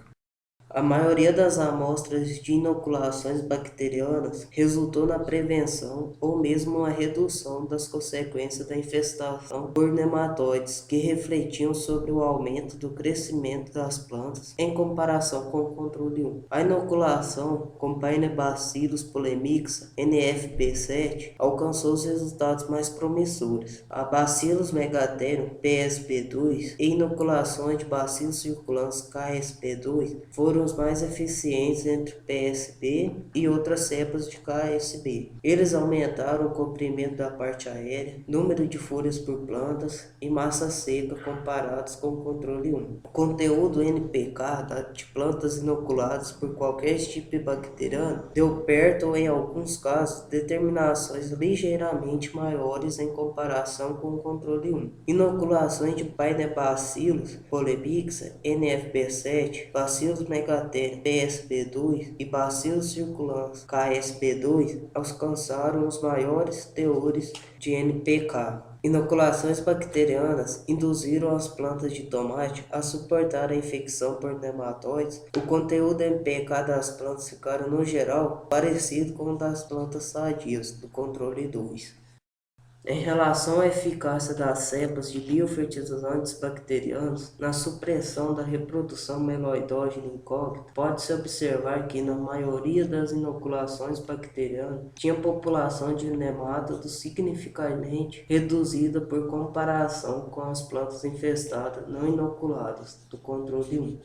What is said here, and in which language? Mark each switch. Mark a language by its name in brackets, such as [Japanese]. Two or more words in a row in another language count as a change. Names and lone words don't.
[Portuguese] A maioria das amostras de inoculações bacterianas resultou na prevenção ou mesmo uma redução das consequências da infestação por nematóides, que refletiam sobre o aumento do crescimento das plantas em comparação com o controle 1. A inoculação com Paenobacillus polemixa NFB7 alcançou os resultados mais promissores. A Bacillus megaterium PSP2 e inoculações de Bacillus circulantes KSP2 foram os mais eficientes entre PSB e outras cepas de KSB. Eles aumentaram o comprimento da parte aérea, número de folhas por plantas e massa seca comparados com o controle 1. O conteúdo NPK de plantas inoculadas por qualquer tipo bacteriano deu perto ou, em alguns casos, determinações ligeiramente maiores em comparação com o controle 1. Inoculações de Paenobacillus polemixa NFB7, Bacillus megaterium PSB2 e Bacillus circulantes KSB2 alcançaram os maiores teores de NPK. Inoculações bacterianas induziram as plantas de tomate a suportar a infecção por nematóides. O conteúdo NPK das plantas ficaram, no geral, parecido com o das plantas sadias do controle 2. Em relação à eficácia das cepas de biofertilizantes bacterianos na supressão da reprodução meloidógena incógnita, pode-se observar que, na maioria das inoculações bacterianas, tinha população de nemátodos significativamente reduzida por comparação com as plantas infestadas não inoculadas do controle 1.